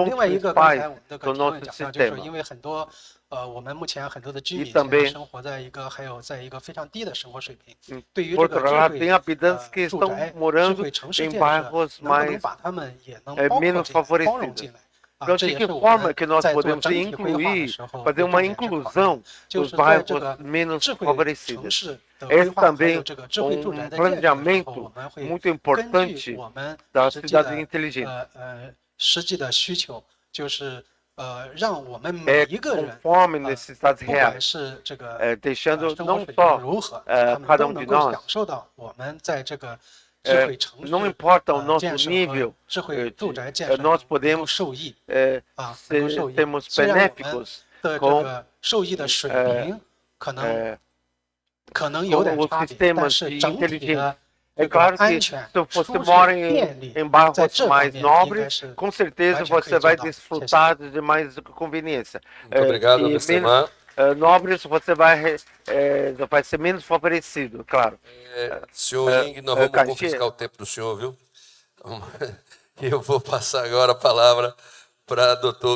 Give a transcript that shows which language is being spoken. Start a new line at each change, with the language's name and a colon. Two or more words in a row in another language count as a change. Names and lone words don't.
Chinese: 另外一个，刚才我们的提问讲到，就是因为很多我们目前很多的居民现在生活在一个非常低的生活水平。对于这个智慧住宅、智慧城市建设，能不能把他们也能包括包容进来？这也是我们在做整体规划的时候
Portuguese: fazer uma inclusão dos bairros menos favorecidos. Esse também é um planejamento muito importante da cidade inteligente.
Chinese: 实际的需求就是让我们每一个人，不管是这个生活水平如何，他们都能够享受到我们在这个智慧城市建设和智慧住宅建设能够受益能够受益。虽然我们的这个受益的水平可能有点差别，但是整体的安全、舒适、便利，在这方面应该是
Portuguese: com certeza você vai desfrutar de mais conveniência. Obrigado, Mr. Ma. Nobres, você vai ser menos favorecido, claro. Senhor Ying, nós vamos confiscar o tempo do senhor, viu? Eu vou passar agora a palavra para Dr.